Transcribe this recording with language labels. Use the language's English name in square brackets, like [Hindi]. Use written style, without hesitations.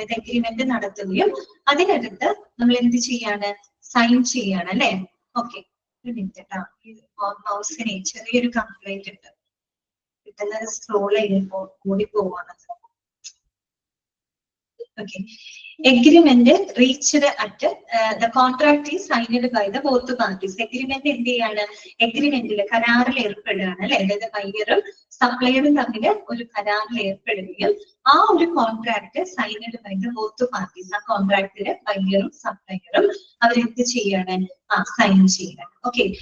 [Malayalam] Agreement നടത്തുകയും അതിനകത്ത് നമ്മൾ എന്ത് ചെയ്യാണ്? സൈൻ ചെയ്യാണ് അല്ലെ? ഓക്കെ. ഒരു മിനിറ്റ് കേട്ടോ, മൗസിന് ചെറിയൊരു കംപ്ലൈന്റ് ഉണ്ട്, പെട്ടെന്ന് സ്ക്രോൾ ചെയ്യുമ്പോ കൂടി പോവാണ്. [English] Okay. Agreement reached at the contract is signed by the both parties. [Malayalam] Agreement എന്ത് ചെയ്യാണ്? എഗ്രിമെന്റിൽ കരാറിൽ ഏർപ്പെടുകയാണ് അല്ലെ? അതായത് ബയ്യറും സപ്ലയറും തമ്മിൽ ഒരു കരാറിൽ ഏർപ്പെടുകയും ആ ഒരു contract signed by the both parties. ആ കോൺട്രാക്ടില് ബയ്യറും സപ്ലയറും അവരെന്ത് ചെയ്യാണ്? സൈൻ ചെയ്യണം. ഓക്കെ.